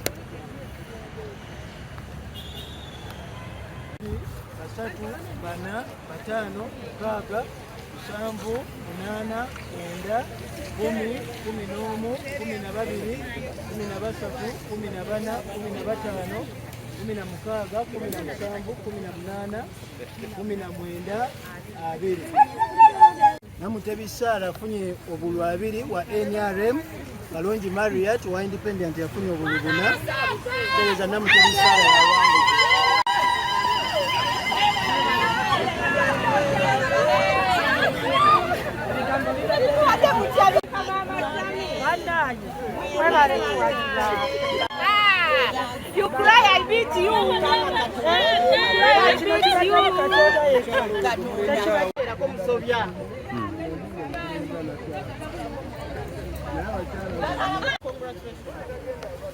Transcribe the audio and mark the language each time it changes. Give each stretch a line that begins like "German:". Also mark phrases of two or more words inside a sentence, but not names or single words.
Ganda: 3 4 5 6 7 8 9 10 11 12 13 14 15 16 17 18 19 20. Namutebi Sara afunye obululu 2 wa NRM. Kalonji Marriott wa Independent yafunye obululu 4. Tegeeza Namutebi Sara yawandiika.
English: You cry, I beat you. I beat you.